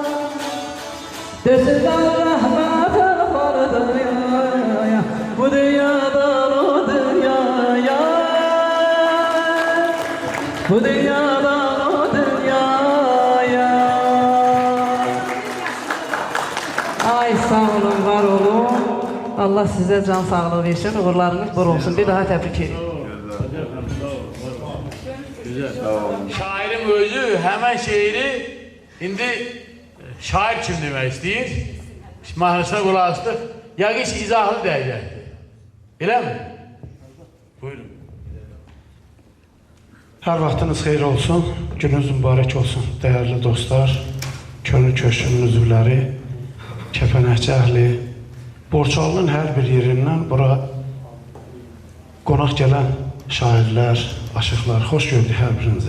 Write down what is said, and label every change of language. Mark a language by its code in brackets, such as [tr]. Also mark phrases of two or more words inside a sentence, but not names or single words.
[az] Desinler rahmet apardı ya, bu dünyadan o dünyaya, bu dünyadan o dünyaya. Ay sağ olun, var olun. Allah size can sağlığı versin, uğurlarınız bol olsun. [tr] Bir daha tebrik ederim. [az] Şairin özü hemen şeiri indi şair kim demek istəyir? Mahnısına qulaq asdıq. Yəqin ki, izahlı dəyəcəkdir. Elə mi? Buyurun. Hər vaxtınız xeyir olsun, gününüz mübarək olsun, dəyərli dostlar, könül köşkünün üzvləri, Kəpənəkçi əhli, Borçalının hər bir yerindən bura qonaq gələn şairlər, aşıqlar, xoş gördük hər birinizə.